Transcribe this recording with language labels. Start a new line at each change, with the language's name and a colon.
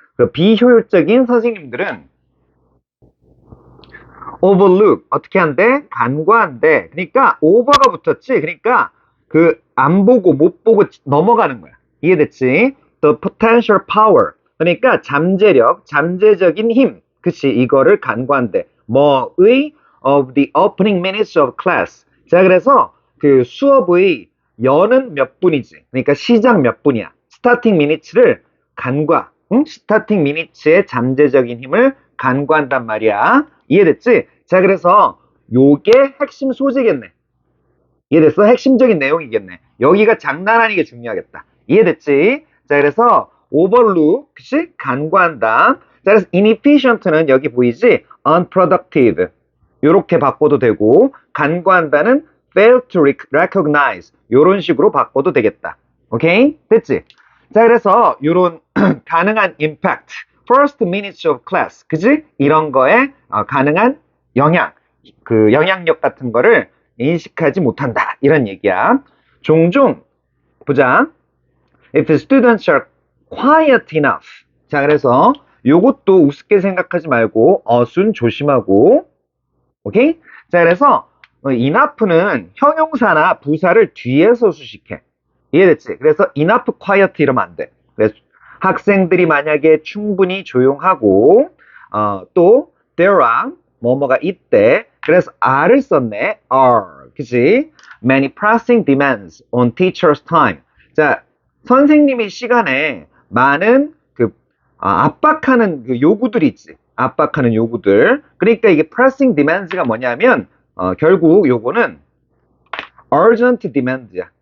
Korean: 그 비효율적인 선생님들은 overlook 어떻게 한대? 간과한대. 그러니까 over가 붙었지. 그러니까 그 안 보고 못 보고 넘어가는 거야. 이해됐지?
English: The potential power.
Korean: 그러니까 잠재력, 잠재적인 힘. 그치? 이거를 간과한대. 뭐의
English: of the opening minutes of class.
Korean: 자, 그래서 그 수업의 여는 몇 분이지. 그러니까 시작 몇 분이야. 스타팅 미니츠를 간과. 응? 스타팅 미니츠의 잠재적인 힘을 간과한단 말이야. 이해됐지? 자, 그래서 요게 핵심 소재겠네. 이해됐어? 핵심적인 내용이겠네. 여기가 장난 아니게 중요하겠다. 이해됐지? 자, 그래서 overlook, 그치? 간과한다. 자, 그래서 inefficient는 여기 보이지? unproductive. 요렇게 바꿔도 되고, 간과한다는
English: fail to recognize.
Korean: 요런 식으로 바꿔도 되겠다. 오케이? 됐지? 자, 그래서 요런 가능한 impact.
English: first minutes of class.
Korean: 그지? 이런 거에 가능한 영향, 그 영향력 같은 거를 인식하지 못한다. 이런 얘기야. 종종 보자.
English: If the students are quiet enough.
Korean: 자, 그래서 요것도 우습게 생각하지 말고 어순 조심하고. 오케이? 자, 그래서 enough는 형용사나 부사를 뒤에서 수식해. 이해됐지? 그래서 enough quiet 이러면 안 돼. 그래서 학생들이 만약에 충분히 조용하고 또 there are 뭐뭐가 있대. 그래서 are를 썼네. are. 그치?
English: Many pressing demands on teacher's time.
Korean: 자, 선생님의 시간에 많은 그 압박하는 그 요구들이 있지. 압박하는 요구들. 그러니까 이게 pressing demands가 뭐냐면 결국 요거는 urgent demands야.